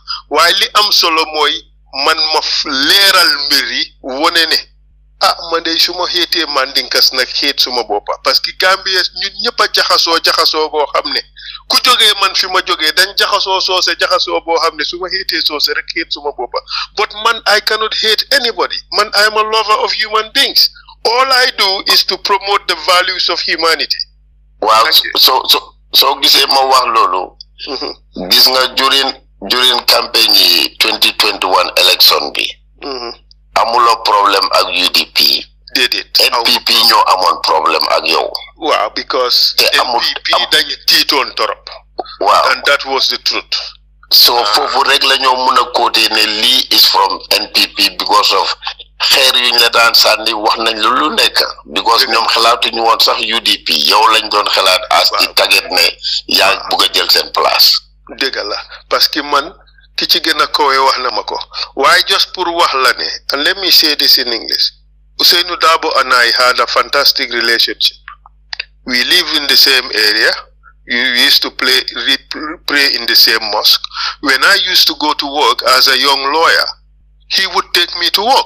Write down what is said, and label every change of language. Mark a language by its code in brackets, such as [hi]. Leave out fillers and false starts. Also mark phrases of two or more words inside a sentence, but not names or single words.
[wo] waaye li am solo mooy man ma leeral mbir yi wone ne man de su ma xeetee mandinkas nag xeet suma boppa [fr] parce que [wo] Gambia ñun ñëpp a jaxasoo boo xam ne ku jógee man fi ma jógee dañ jaxasoo boo xam ne su ma xeetee soose rek xeet suma boppa but man [en] I cannot hate anybody [wo] man [en] I am a lover of human beings all I do is to promote the values of humanity. [wo] Waaw so gisee ma wax loolu gis nga [en] during campaign [wo] yi [en] 2021 election [wo] bi amuloo problème ak UDP déedéet NPP ñoo amoon problème ak yow waaw because NPP dañu tiitoon torop waaw [en] and that was the truth [wo] so foofu rek la ñoo mën a côté ne lii [en] is from NPP because of [wo] xeer yuñ la daan sànni wax nañ lu nekk because ñoom xalaatuñu woon sax UDP yow lañ doon xalaat as di target ne yaa bëgg a jël seen place dëgg la [fr] parce que [wo] man ki ci gën a kowe wax na ma ko waaye just pour wax la ne [en] and let me say this in English Ousainou Darboe and I had a fantastic relationship. We live in the same area. We used to pray in the same mosque. When I used to go to work as a young lawyer, he would take me to work.